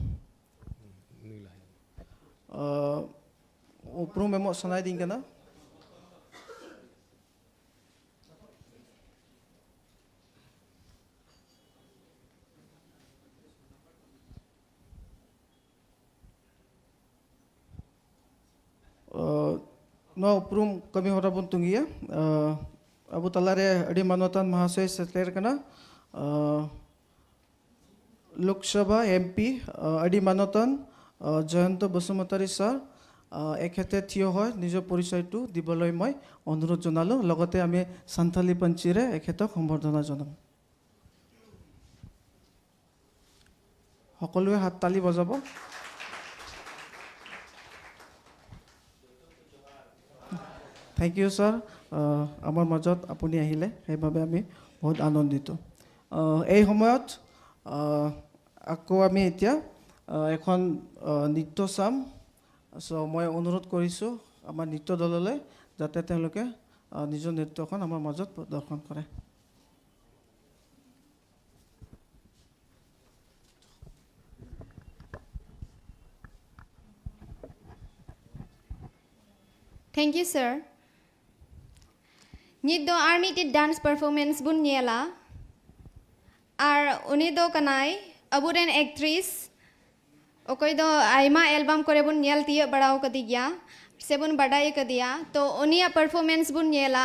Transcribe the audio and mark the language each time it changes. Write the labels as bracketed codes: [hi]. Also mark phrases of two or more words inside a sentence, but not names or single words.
[sat] upru memo sanai din kana no uprum kami horabun tungia abu talare adi manotan mahasaya setler kana [as] Lok Sabha MP [sat] adi manotan [as] Jayanto Basumatari sir এখেতে থিয় হয় নিজৰ পৰিচয়টো দিবলৈ মই অনুৰোধ জনালোঁ লগতে আমি সান্থালী পঞ্চীৰে এখেতক সম্বৰ্ধনা জনাম সকলোৱে হাত তালি বজাব [en] thank you [as] ছাৰ আমাৰ মাজত আপুনি আহিলে সেইবাবে আমি বহুত আনন্দিত এই সময়ত আকৌ আমি এতিয়া এখন নৃত্য চাম চ' মই অনুৰোধ কৰিছোঁ আমাৰ নৃত্য দললৈ যাতে তেওঁলোকে নিজৰ নৃত্যখন আমাৰ মাজত প্ৰদৰ্শন কৰে [en] Thank you, sir. [sat] Nid do army ti [en] dance performance [sat] bun nyela. Ar uni do kanai aburen actress. Okoy do aima album kore bun nyel tiya badao kadigya. Se bun badai kadiya. To unia performance bun nyela.